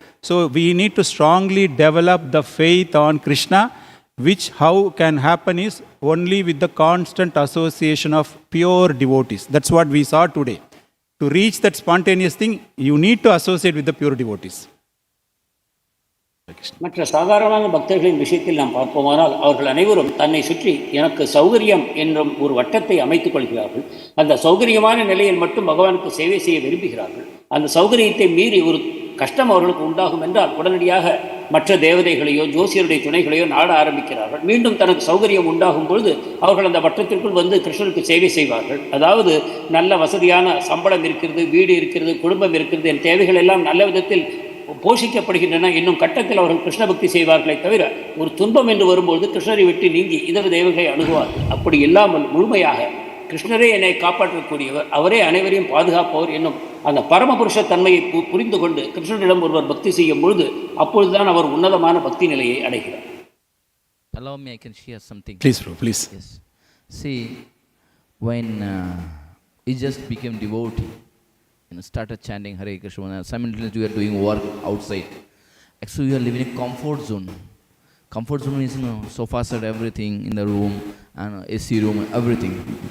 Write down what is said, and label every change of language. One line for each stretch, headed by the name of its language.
English: So we need to strongly develop the faith on Krishna, which how can happen is only with the constant association of pure devotees. That's what we saw today. To reach that spontaneous thing, you need to associate with the pure devotees.
Tamil: மற்ற சாதாரணமான பக்தர்களின் விஷயத்தில் நாம் பார்ப்போமானால் அவர்கள் அனைவரும் தன்னை சுற்றி எனக்கு சௌகரியம் என்றும் ஒரு வட்டத்தை அமைத்துக் கொள்கிறார்கள். அந்த சௌகரியமான நிலையில் மட்டும் பகவானுக்கு சேவை செய்ய விரும்புகிறார்கள். அந்த சௌகரியத்தை மீறி ஒரு கஷ்டம் அவர்களுக்கு உண்டாகும் என்றால் உடனடியாக மற்ற தேவதைகளையோ ஜோசியருடைய துணைகளையோ நாட ஆரம்பிக்கிறார்கள். மீண்டும் தனக்கு சௌகரியம் உண்டாகும் பொழுது அவர்கள் அந்த வட்டத்திற்குள் வந்து கிருஷ்ணருக்கு சேவை செய்வார்கள். அதாவது நல்ல வசதியான சம்பளம் இருக்கிறது, வீடு இருக்கிறது, குடும்பம் இருக்கிறது, என் தேவைகள் எல்லாம் நல்ல விதத்தில் போஷிக்கப்படுகின்றன என்னும் கட்டத்தில் அவர்கள் கிருஷ்ண பக்தி செய்வார்களே தவிர ஒரு துன்பம் என்று வரும்போது கிருஷ்ணரை விட்டு நீங்கி இதர தேவர்களை அணுகுவார்கள். அப்படி இல்லாமல் முழுமையாக கிருஷ்ணரே என்னை காப்பாற்றக்கூடியவர், அவரே அனைவரையும் பாதுகாப்பவர் என்னும் அந்த பரமபுருஷ தன்மையை புரிந்து கொண்டு கிருஷ்ணரிடம் ஒருவர் பக்தி செய்யும் பொழுது அப்பொழுதுதான் அவர் உன்னதமான பக்தி நிலையை அடைகிறார்.
English: Allow me, I can share something. Please, bro, please. Yes. See, when he just became devotee, started chanting Hare Krishna, simultaneously we are doing work outside. Actually, we are living in a comfort zone. Comfort zone is, sofa set, everything in the room, and AC room, everything.